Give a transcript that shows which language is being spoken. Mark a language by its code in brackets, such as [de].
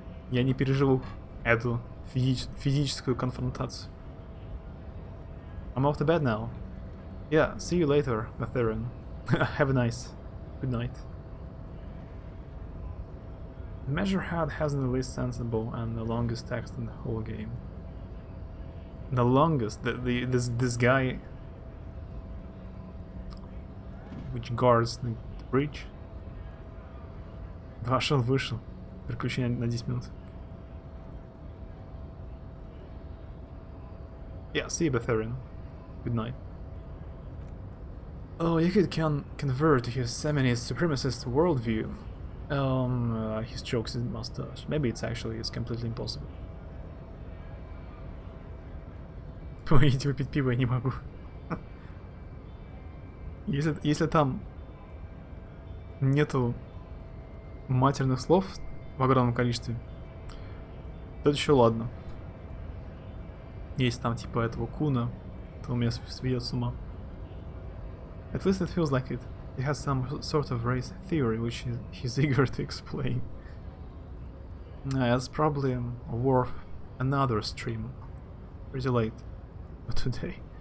[ru] Я не переживу эту физическую конфронтацию. [en] I'm off to bed now. Yeah, see you later, Matherin. Have a nice good night. The Measurehead has the least sensible and the longest text in the whole game. The longest. This guy, which guards the bridge. [ru] Вышел. Приключение на 10 минут. [en] Yeah, see you, Betharian. Good night. Oh, you could convert his feminist supremacist worldview. He strokes his mustache. Maybe it's completely impossible. [ru] Помогите выпить пиво, я не могу. Если там нету матерных слов в огромном количестве, то это еще ладно. Если там типа этого куна, то у меня сведет с ума. [en] At least it feels like it. He has some sort of race theory which he's eager to explain. That's probably worth another stream. Pretty late. But today.